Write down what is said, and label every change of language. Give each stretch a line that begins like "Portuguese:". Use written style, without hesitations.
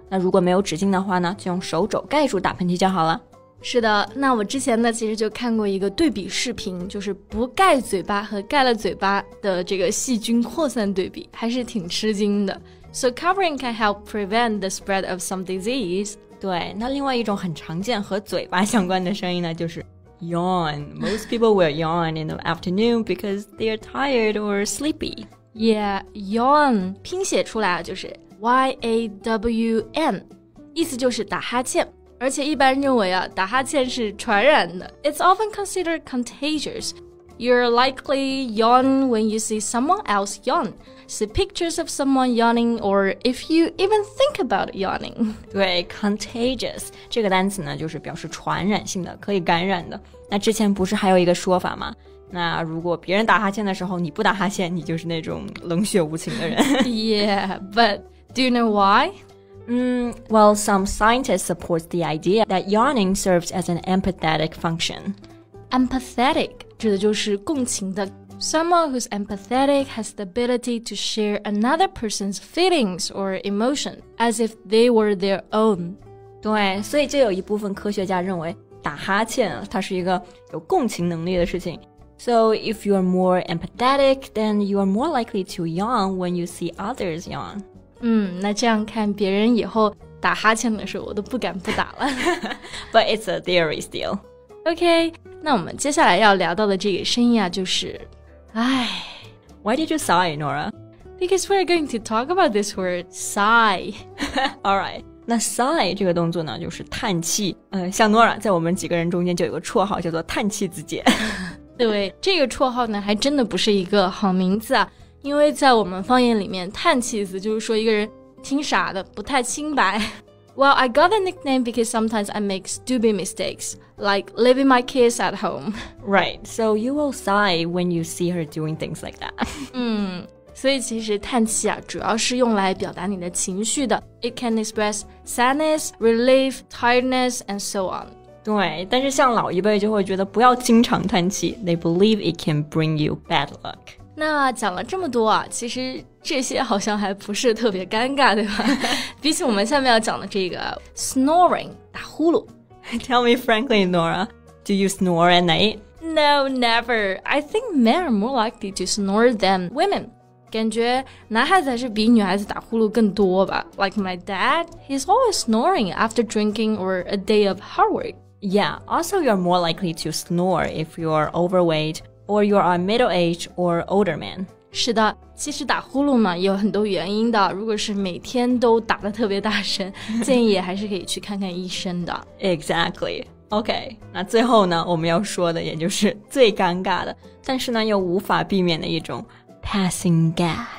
Chinese: 那如果没有纸巾的话呢，就用手肘盖住打喷嚏就好了。是的，那我之前呢其实就看过一个对比视频，就是不盖嘴巴和盖了嘴巴的这个细菌扩散对比，还是挺吃惊的。
English: So covering can help prevent the spread of some disease.
Chinese: 对，那另外一种很常见和嘴巴相关的声音呢，就是 yawn.
English: Most people will yawn in the afternoon because they are tired or sleepy.
Chinese: Yeah, yawn 拼写出来就是 Y-A-W-N, 意思就是打哈欠。而且一般认为啊，打哈欠是传染的。
English: It's often considered contagious. You're likely yawn when you see someone else yawn. See pictures of someone yawning, or if you even think about yawning.
Chinese: 对 contagious 这个单词呢，就是表示传染性的，可以感染的。那之前不是还有一个说法吗？那如果别人打哈欠的时候，你不打哈欠，你就是那种冷血无情的人。
English: Yeah, but do you know why? Well, some scientists support the idea that yawning serves as an empathetic function.
Chinese: Empathetic 指的就是共情的。
English: Someone who's empathetic has the ability to share another person's feelings or emotion as if they were their own.
Chinese: 对，所以就有一部分科学家认为打哈欠它是一个有共情能力的事情。
English: So if you are more empathetic, then you are more likely to yawn when you see others yawn.
Chinese: 那这样看别人以后打哈欠的时候，我都不敢不打了。
English: But it's a theory still.
Chinese: OK, 那我们接下来要聊到的这个声音啊，就是唉。
English: Why did you sigh, Nora? Because we're going to talk about this word, sigh. All right.
Chinese: 那 sigh 这个动作呢，就是叹气。像 Nora 在我们几个人中间就有个绰号叫做叹气子姐。对，这个绰号呢，还真的不是一个好名字啊。因为在我们方言里面，叹气子就是说一个人挺傻的，不太清白。
English: Well, I got the nickname because sometimes I make stupid mistakes, like leaving my kids at home. Right, so you will sigh when you see her doing things like that.
Chinese: 所以其实叹气啊，主要是用来表达你的情绪的。
English: It can express sadness, relief, tiredness, and so on.
Chinese: 对，但是像老一辈就会觉得不要经常叹气。
English: They believe it can bring you bad luck.
Chinese: 那讲了这么多啊，其实这些好像还不是特别尴尬，对吧？比起我们下面要讲的这个 snoring 打呼噜。
English: Tell me frankly, Nora, do you snore at night? No, never. I think men are more likely to snore than women.
Chinese: 感觉男孩子还是比女孩子打呼噜更多吧。
English: Like my dad, he's always snoring after drinking or a day of hard work. Yeah, also you're more likely to snore if you're overweight or you're a middle-aged or older man.
Chinese: 是的，其实打呼噜嘛也有很多原因的。如果是每天都打得特别大声，建议还是可以去看看医生的。
English: Exactly.
Chinese: OK, 那最后呢，我们要说的也就是最尴尬的，但是呢又无法避免的一种
English: passing gas.